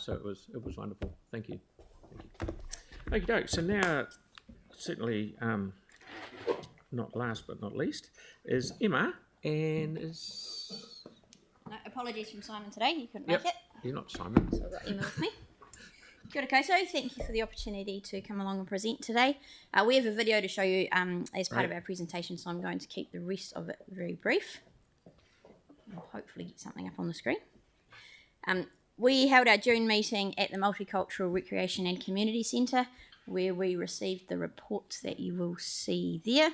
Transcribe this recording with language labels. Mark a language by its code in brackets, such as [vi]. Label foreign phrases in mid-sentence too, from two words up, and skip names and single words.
[en] So it was wonderful. Thank you. Okie doke. So now, certainly not last but not least, is Emma, and is... No, apologies from Simon today, he couldn't make it. You're not Simon. So I've got Emma with me. [mi] Kia ora koutou, [en] thank you for the opportunity to come along and present today. We have a video to show you as part of our presentation, so I'm going to keep the rest of it very brief. I'll hopefully get something up on the screen. We held our June meeting at the Multicultural Recreation and Community Centre, where we received the reports that you will see there.